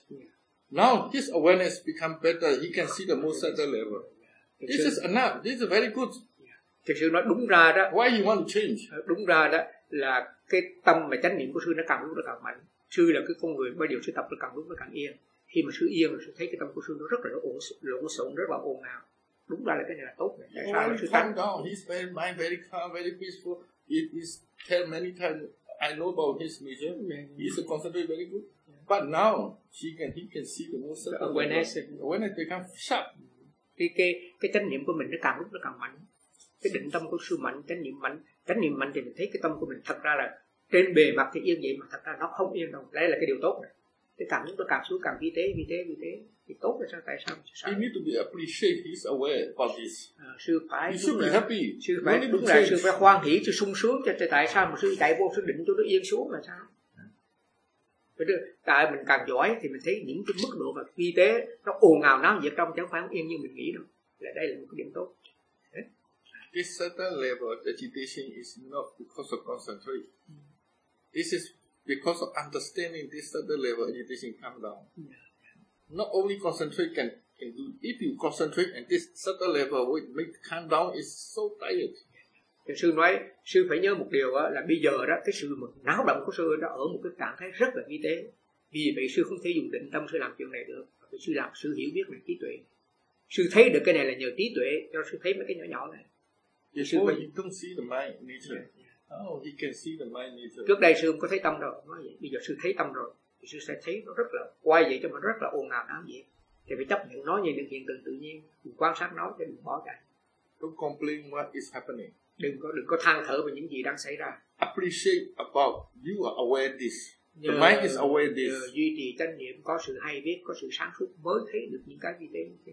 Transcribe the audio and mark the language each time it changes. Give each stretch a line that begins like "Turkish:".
English: Yeah. Now his awareness become better. He can see the most subtle level. This is enough. This is very good. Yeah.
Vietnamese: Thực sự nó đúng ra đó.
English: Why you want to change?
Vietnamese: Đúng ra đó là cái tâm và chánh niệm của sư nó càng lúc nó càng mạnh. Sư là cái con người bao giờ sư tập nó càng lúc nó càng yên. Khi mà sư yên sư thấy cái tâm của sư nó rất là lộn xộn, rất là ồn ào. Đúng ra là cái này là tốt. Tại sao nó sư tăng?
English: His mind very calm, very peaceful. It is tell many times I know about his mission. He's concentrated very good. But now he can see the most subtle awareness. Awareness become sharp.
Vietnamese: Cái chánh niệm của mình nó càng lúc nó càng mạnh. Cái định tâm của sư mạnh, chánh niệm mạnh. Chánh niệm mạnh thì mình thấy cái tâm của mình thật ra là trên bề mặt thì yên vậy mà thật ra nó không yên đâu. Đấy là cái điều tốt này. Cái cảm xúc nó càng xuống càng vi tế thì tốt là sao? Tại sao?
English: He need to be appreciate, he's aware about this.
Vietnamese: Sư phải
English: he should be happy.
Vietnamese: Sư phải đúng là sư phải hoan hỷ cho sung sướng cho tại sao mà sư chạy vô sư định cho nó yên xuống là sao? Tại mình càng giỏi thì mình thấy những cái mức độ và vi tế nó ồn ào náo nhiệt trong chẳng phải không yên như mình nghĩ đâu. Là đây là một cái điểm tốt.
English: This certain level of agitation is not because of concentration. This is because of understanding this certain level of agitation come down. Yeah. Not only concentrate can do. If you concentrate and this certain level will make calm down is so tired. Yeah.
Vietnamese: Sư nói, sư phải nhớ một điều là bây giờ đó cái sự náo động của sư đã ở một cái trạng thái rất là vi tế. Vì vậy sư không thể dùng định tâm sư làm chuyện này được. Vì sư làm sư hiểu biết về trí tuệ. Sư thấy được cái này là nhờ trí tuệ cho sư thấy mấy cái nhỏ nhỏ này.
English: Before he don't see the mind nature. Yeah. Oh, he can see the mind nature.
Vietnamese: Trước đây sư không có thấy tâm đâu. Nói vậy. Bây giờ sư thấy tâm rồi. Thì sư sẽ thấy nó rất là quay vậy cho mình rất là ồn ào náo nhiệt. Thì phải chấp nhận nó như những hiện tượng tự nhiên. Đừng quan sát nó, đừng bỏ chạy.
English: Don't complain what is happening.
Vietnamese: Đừng có than thở về những gì đang xảy ra.
English: Appreciate about you are aware this. The mind is aware this.
Vietnamese: Duy trì chánh niệm, có sự hay biết, có sự sáng suốt mới thấy được những cái gì đấy.